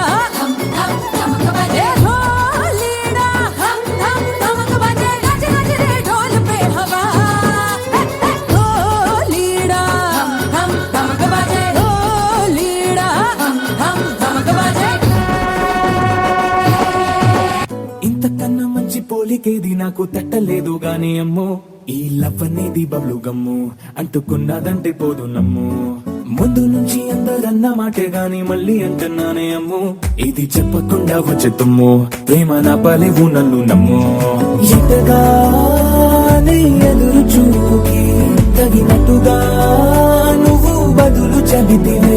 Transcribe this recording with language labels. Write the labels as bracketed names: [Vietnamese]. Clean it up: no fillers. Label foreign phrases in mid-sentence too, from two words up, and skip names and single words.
[Hindi] धम धम धमक बजे ढोलीड़ा धम धम धमक बजे गज गज रे ढोल पे हवा ढोलीड़ा धम धम धमक बजे ढोलीड़ा धम धमक बजे [Telugu] ఇంతకన్నా మంచి పోలికేది నాకు తట్టలేదు గాని అమ్మో ఈ లవ్ అనేది బబ్లు గమ్ము అంటుకున్నదంటే పోదు నమ్ము ముందు నుంచి అందరన్న మాటే గాని మళ్ళీ అంటున్నానే అమ్ము, ఇది చెప్పకుండా వచ్చే తుమ్ము, ప్రేమ నా పలేవు నన్ను నమ్ము. ఎటగానే ఎదురు చూపుకి తగినట్టుగా నువ్వు బదులు చెబితివే.